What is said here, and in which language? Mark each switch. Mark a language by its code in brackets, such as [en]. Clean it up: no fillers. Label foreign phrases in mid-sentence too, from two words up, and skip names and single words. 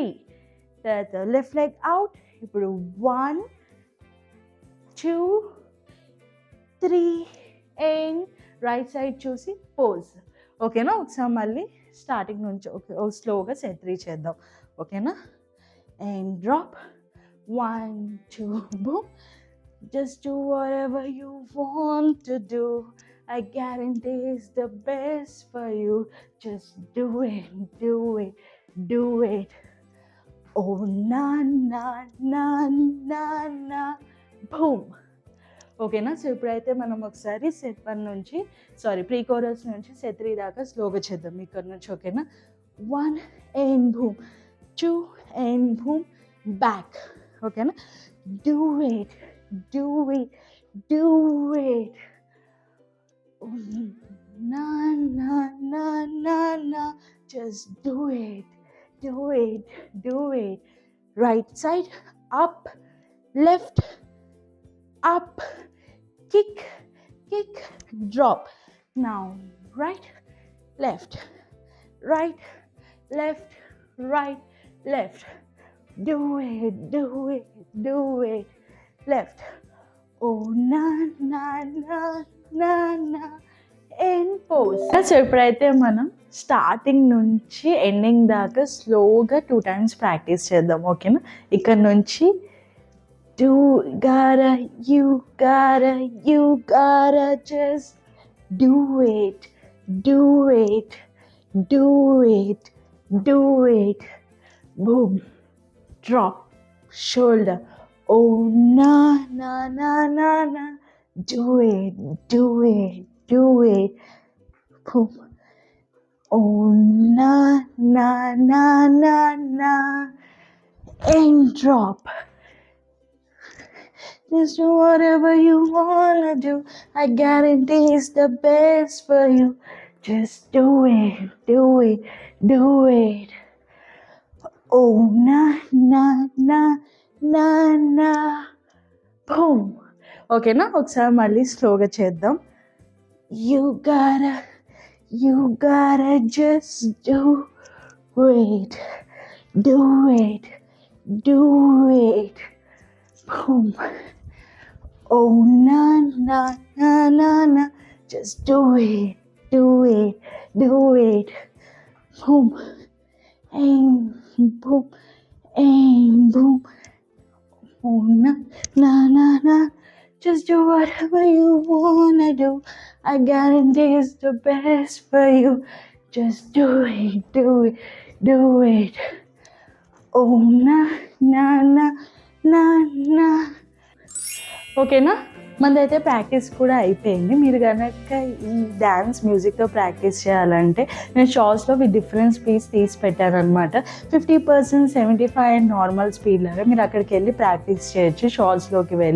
[te] తర్వాత [en] left leg out. [te] ఇప్పుడు 1 2 3 [en] and right side [te] చూసి పోజ్. ఓకేనా? ఒకసారి మళ్ళీ స్టార్టింగ్ నుంచి స్లోగా సెట్ 3 చేద్దాం. ఓకేనా? [en] and drop 1 2 boom. just do whatever you want to do. I guarantee it's the best for you. Just do it, do it, do it. Oh na na na na na boom. [te] ఓకేనా? సో ఇప్పుడైతే మనం ఒకసారి సెట్ 1 నుంచి [en] pre chorus [te] నుంచి సెట్ 3 దాకా స్లోగా చేద్దాం ఇక్కడ నుంచి. ఓకేనా? [en] 1 and boom, 2 and boom, back. [te] ఓకేనా? [en] Do it, do it, do it. Na na na na na, just do it, do it, do it. Right side up, left up, kick, kick, drop. Now right left, right left, right left. Do it, do it, do it. Left. Oh na na na na na and pose. [te] సో ఇప్పుడైతే మనం స్టార్టింగ్ నుంచి ఎండింగ్ దాకా స్లోగా 2 times ప్రాక్టీస్ చేద్దాం. ఓకేనా? ఇక్కడ నుంచి [en] you gotta just do it, do it, do it, do it. Boom, drop, shoulder. Oh, na, na, na, na, na. Do it, do it, do it. Boom. Oh, na, na, na, na, na. And drop. Just do whatever you wanna do. I guarantee it's the best for you. Just do it, do it, do it. Oh, na, na, na, na, na. Boom. [te] ఓకేనా, ఒకసారి మళ్ళీ స్లోగా చేద్దాం. [en] You gotta just do it, do it, do it. Boom. Oh, na, na, na, na, na. Just do it, do it, do it. Boom. And boom, and boom. Oh, na, na, na, na. Just do whatever you wanna do. I guarantee it's the best for you. Just do it, do it, do it. Oh, na, na, na, na, na. [te] ఓకేనా, మనదైతే ప్రాక్టీస్ కూడా అయిపోయింది. మీరు కనుక ఈ [en] dance music [te] ప్రాక్టీస్ చేయాలంటే నేను షార్ట్స్లో [en] with different speeds [te] తీసి పెట్టానమాట. 50%, 75 [en] and normal speed [te] లాగా మీరు అక్కడికి వెళ్ళి ప్రాక్టీస్ చేయొచ్చు షార్ట్స్లోకి వెళ్ళి.